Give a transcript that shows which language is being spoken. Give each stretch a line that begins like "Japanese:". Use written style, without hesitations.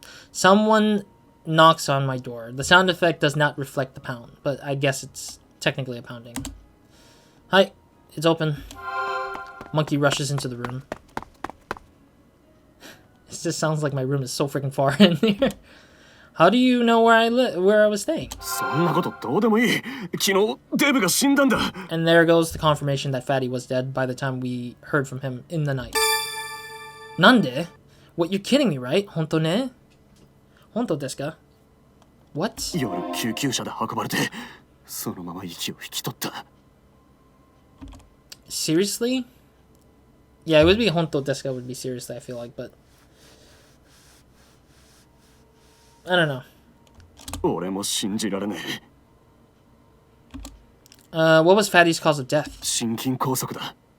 English: Someone knocks on my door. The sound effect does not reflect the pound, but I guess it's technically a pounding. Hi, it's open. Monkey rushes into the room. It just sounds like my room is so freaking far in here. How do you know where I was staying?
Japanese: そんなことどうでもいい。昨日デブが死んだんだ。
English: And there goes the confirmation that Fatty was dead by the time we heard from him in the night.
Japanese: Nande?
English: What, you're kidding me, right?
Japanese: Honto ne? Honto desu ka?
English: What?
Japanese: 夜救急車で運ばれてそのまま息を引き取った。
English: Seriously? Yeah, it would be
Japanese: honto desu ka
English: would be seriously, I feel like, but I don't know.
Japanese: 俺も信じられねえ。
English: What was Fatty's cause of death?
Japanese: 心筋梗塞だ。